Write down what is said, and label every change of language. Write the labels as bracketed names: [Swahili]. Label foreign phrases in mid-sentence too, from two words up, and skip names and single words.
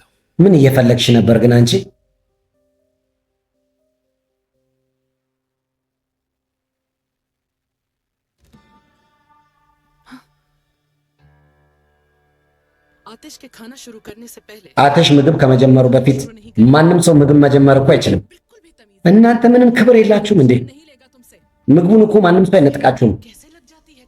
[Amharic] ምን እየፈለግሽ ነበር ግን አንቺ? [Hindi] आतिश के खाना शुरू करने से पहले [Amharic] አተሽ ምግብ ከመጀመሩ በፊት ማንም ሰው ምግብ መጀመር እኮ አይችልም። [Hindi] बिल्कुल भी तमीज [Amharic] እናንተ ምንም ክብር የላችሁም እንዴ? [Hindi] नहीं लेगा तुमसे। [Amharic] ምግቡን እኮ ማንም ሰው አይነጥቃችሁም። [Hindi] कैसे लग जाती है?